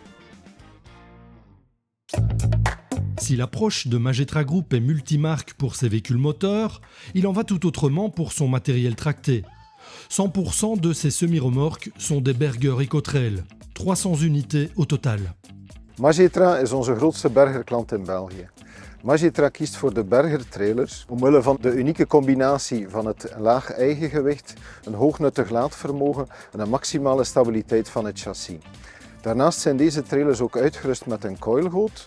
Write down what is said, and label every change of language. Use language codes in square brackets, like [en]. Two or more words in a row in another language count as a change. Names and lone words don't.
[fr] Si l'approche de Magetra Group est multimarque pour ses véhicules moteurs, il en va tout autrement pour son matériel tracté. 100% de ces semi-remorques sont des Berger Ecotrail, 300 unités au total. [nl] Magetra is onze grootste bergerklant in België. Magetra kiest voor de bergertrailers omwille van de unieke combinatie van het laag eigengewicht, een hoognuttig laadvermogen en een maximale stabiliteit van het chassis. Daarnaast zijn deze trailers ook uitgerust met een coilgoot.